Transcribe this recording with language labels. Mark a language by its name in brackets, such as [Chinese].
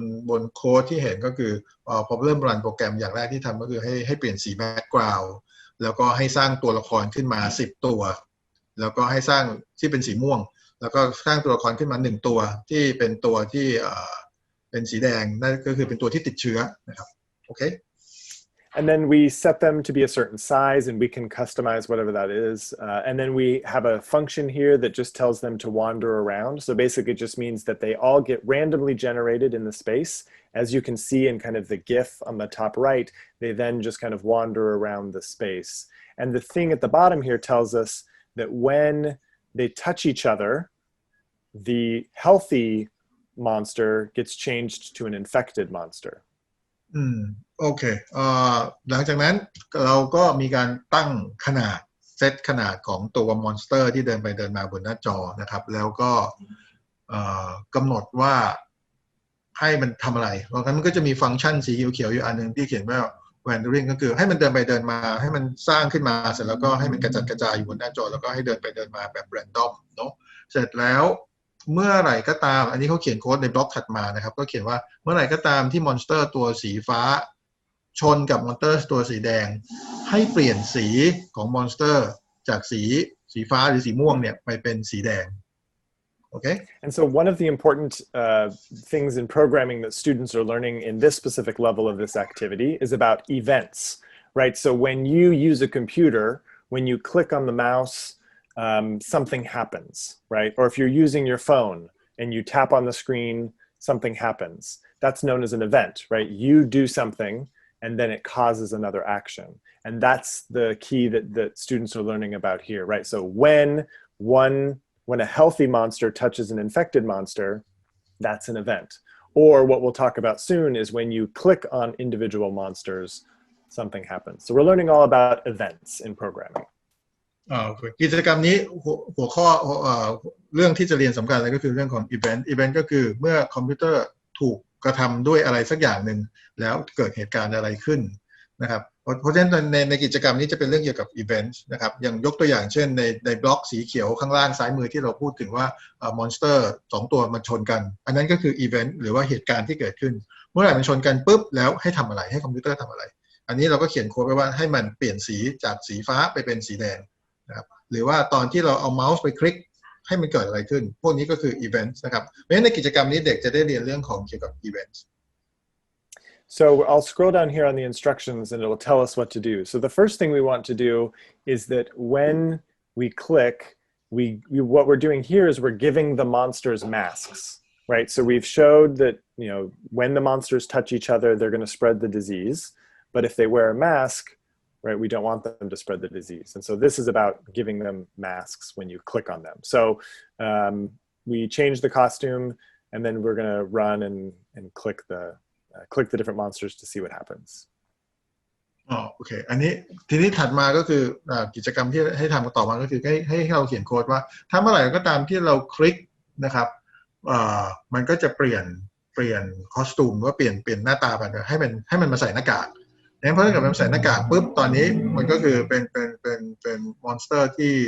[Thai] บนโค้ดที่เห็นก็คือพอเริ่มรันโปรแกรมอย่างแรกที่ทำก็คือให้เปลี่ยนสีแบ็กกราวด์แล้วก็ให้สร้างตัวละครขึ้นมา10ตัวแล้วก็ให้สร้างที่เป็นสีม่วงแล้วก็สร้างตัวละครขึ้นมา1ตัวที่เป็นตัวที่เป็นสีแดงนั่นก็คือเป็นตัวที่ติดเชื้อนะครับโอเค [English] And then we set them to be a certain size and we can customize whatever that is. And then we have a function here that just tells them to wander around. So basically it just means that they all get randomly generated in the space. As you can see in kind of the GIF on the top right, they then just kind of wander around the space. And the thing at the bottom here tells us that when they touch each other, the healthy monster gets changed to an infected monster. [Thai] โอเคหลังจากนั้นเราก็มีการตั้งขนาดเซตขนาดของตัวมอนสเตอร์ที่เดินไปเดินมาบนหน้าจอนะครับแล้วก็กำหนดว่าให้มันทำอะไรเพราะฉะนั้นมันก็จะมีฟังก์ชันสีเขียวๆอยู่อันนึงที่เขียนว่า wandering ก็คือให้มันเดินไปเดินมาให้มันสร้างขึ้นมาเสร็จแล้วก็ให้มันกระจัดกระจายอยู่บนหน้าจอแล้วก็ให้เดินไปเดินมาแบบ random เนาะเสร็จแล้ว เมื่อไหร่ก็ตามอันนี้เขาเขียนโค้ดในบล็อกถัดมานะครับก็เขียนว่าเมื่อไหร่ก็ตามที่มอนสเตอร์ตัวสีฟ้าชนกับมอนสเตอร์ตัวสีแดงให้เปลี่ยนสีของมอนสเตอร์จากสีฟ้าหรือสีม่วงเนี่ยไปเป็นสีแดง Okay. [English] And so one of the important things in programming that students are learning in this specific level of this activity is about events, right? So when you use a computer, when you click on the mouse, something happens, right? Or if you're using your phone and you tap on the screen, something happens. That's known as an event, right? You do something and then it causes another action. And that's the key that students are learning about here, right? So when when a healthy monster touches an infected monster, that's an event. Or what we'll talk about soon is when you click on individual monsters, something happens. So we're learning all about events in programming. [Thai] กิจกรรมนี้หัวข้อเรื่องที่จะเรียนสำคัญเลยก็คือเรื่องของ event ก็คือเมื่อคอมพิวเตอร์ถูกกระทำด้วยอะไรสักอย่างหนึ่งแล้วเกิดเหตุการณ์อะไรขึ้นนะครับเพราะฉะนั้นในกิจกรรมนี้จะเป็นเรื่องเกี่ยวกับ event นะครับอย่างยกตัวอย่างเช่นในบล็อกสีเขียวข้างล่างซ้ายมือที่เราพูดถึงว่า มอนสเตอร์2ตัวมันชนกันอันนั้นก็คือ event หรือว่าเหตุการณ์ที่เกิดขึ้นเมื่อไหร่มันชนกันปุ๊บแล้วให้ทำอะไรให้คอมพิวเตอร์ทำอะไรอันนี้เราก็เขียนโค้ดไว้ว่าให้มันเปลี่ยนสีจากสีฟ้าไปเป็นสีแดงนะครับหรือว่าตอนที่เราเอาเมาส์ไปคลิกให้มันเกิดอะไรขึ้นพวกนี้ก็คือ events นะครับเพราะฉะนั้นในกิจกรรมนี้เด็กจะได้เรียนเรื่องของเกี่ยวกับ events [English] So I'll scroll down here on the instructions and it'll tell us what to do. So the first thing we want to do is that when we click, what we're doing here is we're giving the monsters masks, right? So we've showed that, when the monsters touch each other, they're going to spread the disease. But if they wear a mask, right, we don't want them to spread the disease. And so this is about giving them masks when you click on them. So we change the costume and then we're going to run and click the different monsters to see what happens. [Thai] โอเคอันนี้ทีนี้ถัดมาก็คือกิจกรรมที่ให้ทำต่อมาก็คือให้เราเขียนโค้ดว่าถ้าเมื่อไหร่ก็ตามที่เราคลิกนะครับมันก็จะเปลี่ยนคอสตูมว่าเปลี่ยนหน้าตาไปให้มันมาใส่หน้ากากงั้นเพราะถ้าเกิดมันใส่หน้ากากปุ๊บตอนนี้มันก็คือเป็นมอนสเตอร์ท